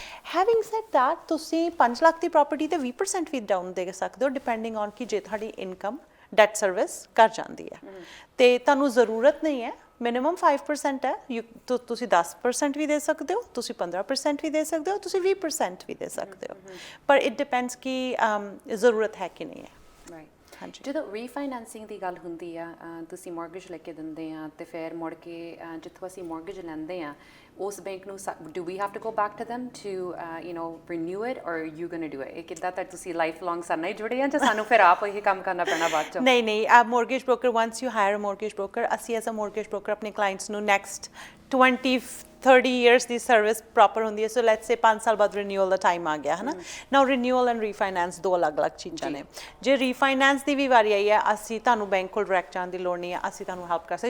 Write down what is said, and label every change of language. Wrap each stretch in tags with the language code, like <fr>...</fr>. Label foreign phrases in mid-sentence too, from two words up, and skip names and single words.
<en>having said that</en> <pa>ਤੁਸੀਂ 5 ਲੱਖ ਦੀ ਪ੍ਰਾਪਰਟੀ ਤੇ 20% ਵੀ ਡਾਊਨ ਦੇ ਸਕਦੇ ਹੋ,</pa> <en>depending on</en> <pa>ਕਿ ਜੇ ਤੁਹਾਡੀ</pa> <en>income debt service</en> <pa>ਕਰ ਜਾਂਦੀ ਹੈ ਤੇ ਤੁਹਾਨੂੰ ਜ਼ਰੂਰਤ ਨਹੀਂ ਹੈ, ਮਿਨੀਮਮ 5% ਹੈ, ਤੁਸੀਂ 10% ਵੀ ਦੇ ਸਕਦੇ ਹੋ, ਤੁਸੀਂ 15% ਵੀ ਦੇ ਸਕਦੇ ਹੋ, ਤੁਸੀਂ 20% ਵੀ ਦੇ ਸਕਦੇ ਹੋ, ਪਰ</pa> <en>it depends</en> <pa>ਕਿ ਜ਼ਰੂਰਤ ਹੈ ਕਿ ਨਹੀਂ ਹੈ। ਜਦੋਂ ਰੀਫਾਈਨੈਂਸਿੰਗ ਦੀ ਗੱਲ ਹੁੰਦੀ ਆ, ਤੁਸੀਂ ਮੋਰਗੇਜ ਲੈ ਕੇ ਦਿੰਦੇ ਆ ਤੇ ਫਿਰ ਮੁੜ ਕੇ ਜਿੱਥੋਂ ਅਸੀਂ ਮੋਰਗੇਜ ਲੈਂਦੇ ਆ ਉਸ ਬੈਂਕ ਨੂੰ</pa> <en>do we have to go back to them to renew it, or you gonna do it?</en> <pa>ਇਹ ਕਿੱਦਾਂ ਤੱਕ ਤੁਸੀਂ</pa> <en>life long</en> <pa>ਸਾਡੇ ਨਾਲ ਜੁੜੇ ਆ ਜਾਂ ਸਾਨੂੰ ਫਿਰ ਆਪ ਇਹ ਕੰਮ ਕਰਨਾ ਪੈਣਾ ਬਾਅਦ ਚੋਂ? ਨਹੀਂ,</pa> <en>mortgage broker, once you hire a mortgage broker, ਅਸੀਂ as a mortgage broker ਆਪਣੇ ਕਲਾਇੰਟਸ ਨੂੰ next 20-30 years ਦੀ service proper</en> <pa>ਹੁੰਦੀ ਹੈ।</pa> <en>so let's say</en> <pa>5 ਸਾਲ ਬਾਅਦ ਰਿਨਿਊਅਲ ਦਾ ਟਾਈਮ ਆ ਗਿਆ, ਹੈ ਨਾ।</pa> <en>now renewal and refinance</en> <pa>ਦੋ ਅਲੱਗ-ਅਲੱਗ ਚੀਜ਼ਾਂ ਨੇ। ਜੇ ਰੀਫਾਈਨੈਂਸ ਦੀ ਵੀ ਵਾਰੀ ਆਈ ਹੈ, ਅਸੀਂ ਤੁਹਾਨੂੰ ਬੈਂਕ ਕੋਲ ਡਾਇਰੈਕਟ ਜਾਣ ਦੀ ਲੋੜ ਨਹੀਂ ਹੈ, ਅਸੀਂ ਤੁਹਾਨੂੰ ਹੈਲਪ ਕਰ ਸਕਦੇ।</pa>